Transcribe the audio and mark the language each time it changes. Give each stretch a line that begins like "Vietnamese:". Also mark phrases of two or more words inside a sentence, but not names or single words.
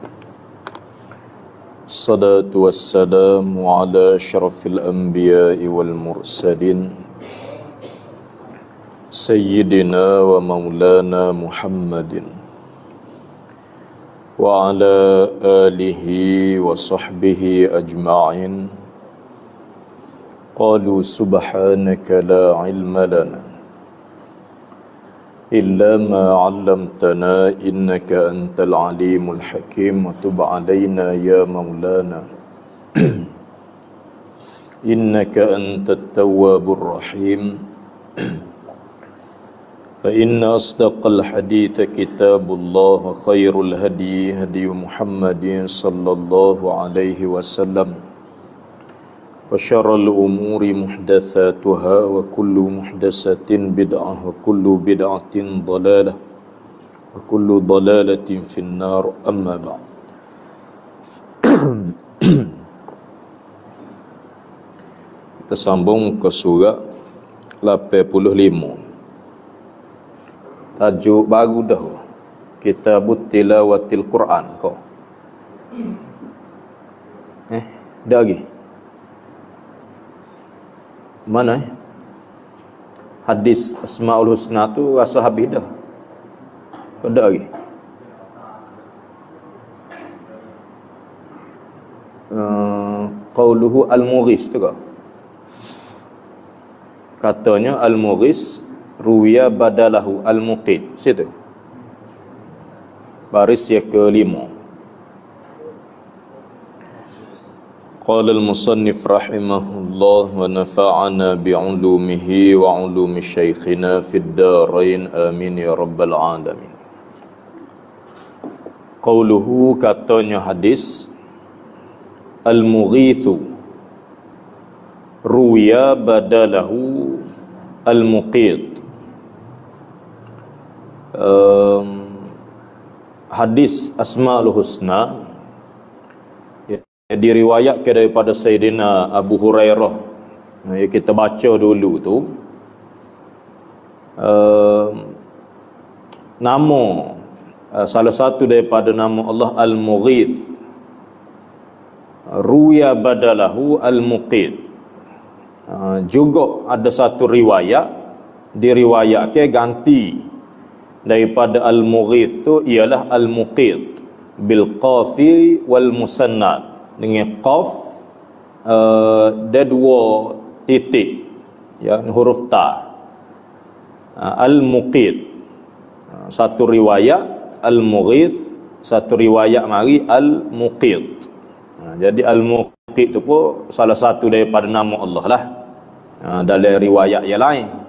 Arabic: والصلاة والسلام على أشرف الأنبياء والمرسلين، سيدنا ومولانا محمد وعلى آله وصحبه أجمعين. قالوا سبحانك لا علم لنا إلا ما علمتنا إنك أنت العليم الحكيم وتب علينا يا مولانا إنك أنت التواب الرحيم. فإن أصدق الحديث كتاب الله وخير الهدي هدي محمد صلى الله عليه وسلم. وشر الأمور محدثاتها وكل محدثة بدعة وكل بدعة ضلالة وكل ضلالة في النار، أما بعد.
Malay: Kita sambung ke surah 85. Tajuk baru dah, Kitabut Tilawatil Quran kau. Dah lagi. Mana hadis Asmaul Husna tu rasa habis dah. Kau ada lagi?
Arabic: قوله المغيث
Malay: tu kau. Katanya
Arabic: المغيث روي بدله المقيت.
Malay: Situ. Baris yang kelima.
Arabic: قال المصنف رحمه الله ونفعنا بعلومه وعلوم شيخنا في الدارين آمين يا رب العالمين.
Malay: Qauluhu, katanya hadis,
Arabic: المغيث روي بدله المقيت.
Malay: Hadis Asmaul Husna diriwayatkan daripada Sayyidina Abu Hurairah yang kita baca dulu tu. Nama salah satu daripada nama Allah Al-Mughith,
Arabic: روي بدله المقيت.
Malay: Juga ada satu riwayat diriwayatkan ganti daripada Al-Mughith tu ialah Al-Muqid
Arabic: بالقاف والمثناة,
Malay: dengan qaf dan dua titik, ya, huruf ta. Al-Muqid satu riwayat Al-Mughith, satu riwayat mari Al-Muqid. Jadi Al-Muqid tu pun salah satu daripada nama Allah lah dalam riwayat yang lain.